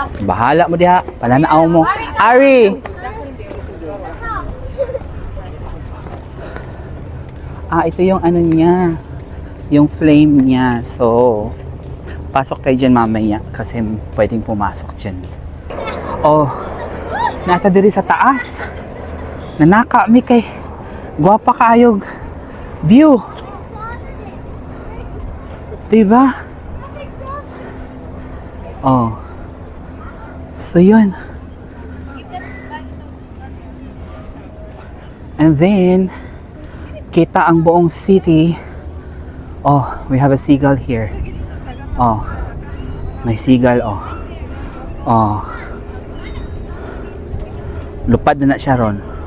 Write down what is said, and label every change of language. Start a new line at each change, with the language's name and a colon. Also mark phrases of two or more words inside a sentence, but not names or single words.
Cebuano: Bahala mo diha, pananaaw mo.
Filipino: Ari. Ah, ito yung ano niya. Yung flame niya. So, pasok tayo dyan mamaya kasi pwedeng pumasok dyan. Oh,
Cebuano: nata diri sa taas. Nanaka mi kay gwapa kaayog view. Diba? Oh.
Filipino: So yun.
English: And then
Filipino: kita ang buong city.
English: Oh, we have a seagull here.
Filipino: Oh. May seagull oh. Oh.
Cebuano: Lupad na siya ron.